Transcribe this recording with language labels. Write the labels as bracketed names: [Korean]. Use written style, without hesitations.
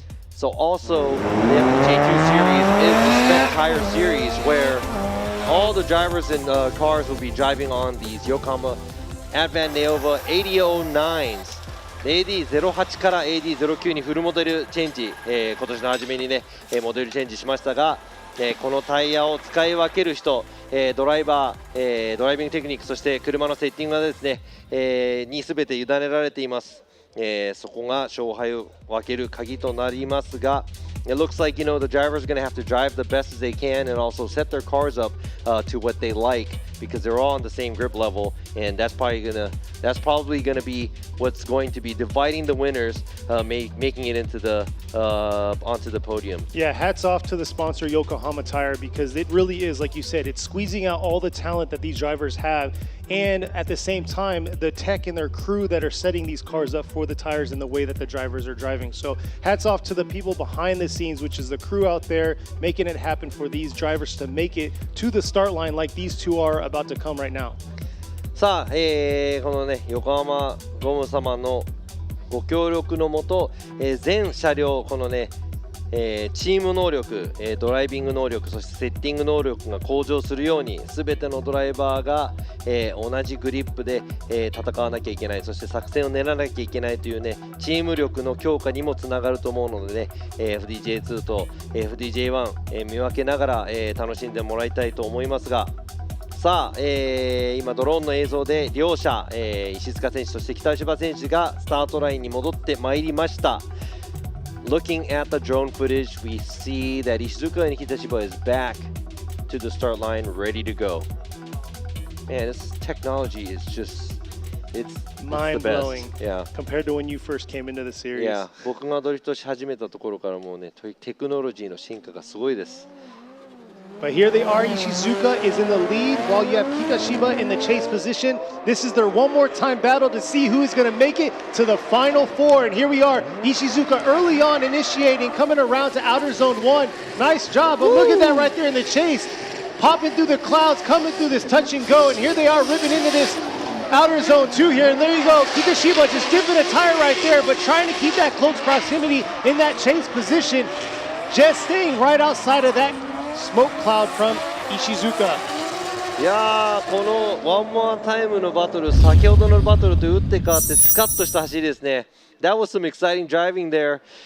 [English] So also, the FJ2 series is the spec tire series where all the drivers and cars will be driving on these Yokohama Advan Neova 8009s。 [Japanese] AD08 から AD09 にフルモデルチェンジ、今年の初めにね、モデルチェンジしましたが、このタイヤを使い分ける人、ドライバー、ドライビングテクニック、そして車のセッティングがですね、に全て委ねられています。そこが勝敗を分ける鍵となりますが、 [English] it looks like, the drivers are going to have to drive the best as they can and also set their cars up to what they like, because they're all on the same grip level, and that's probably gonna be what's going to be dividing the winners, making it into the onto the podium. Yeah, hats off to the sponsor Yokohama Tire, because it really is, like you said, it's squeezing out all the talent that these drivers have, and at the same time, the tech and their crew that are setting these cars up for the tires and the way that the drivers are driving. So hats off to the people behind the scenes, which is the crew out there making it happen for these drivers to make it to the start line like these two are about to come right now. [Japanese] さあ、このね横浜ゴム様のご協力のもと、全車両このね、チーム能力、ドライビング能力、そしてセッティング能力が向上するように、全てのドライバーが、同じグリップで、戦わなきゃいけない、そして作戦を練らなきゃいけないというねチーム力の強化にもつながると思うのでね、FDJ2 と FDJ1、見分けながら、楽しんでもらいたいと思いますが、さあ、今ドローンの映像で両者、石塚選手そして北芝選手がスタートラインに戻ってまいりました。 [English] Looking at the drone footage, we see that Ishizuka and Kitashiba is back to the start line, ready to go. Man, this technology is just—it's mind-blowing. Yeah. Compared to when you first came into the series. Yeah. [Japanese] 僕がドリフトし始めたところからもうね、テクノロジーの進化がすごいです。 [English] But here they are, Ishizuka is in the lead while you have Kitashiba in the chase position. This is their one more time battle to see who is going to make it to the final four. And here we are, Ishizuka early on initiating, coming around to outer zone 1. Nice job, but look at that right there in the chase. Popping through the clouds, coming through this touch and go. And here they are ripping into this outer zone 2 here. And there you go, Kitashiba just dipping a tire right there, but trying to keep that close proximity in that chase position. Just staying right outside of that smoke cloud from Ishizuka. [Japanese] いやー、このワンモアタイムのバトル、先ほどのバトルと打って変わってスカッとした走りですね。 [English] That was some exciting driving there.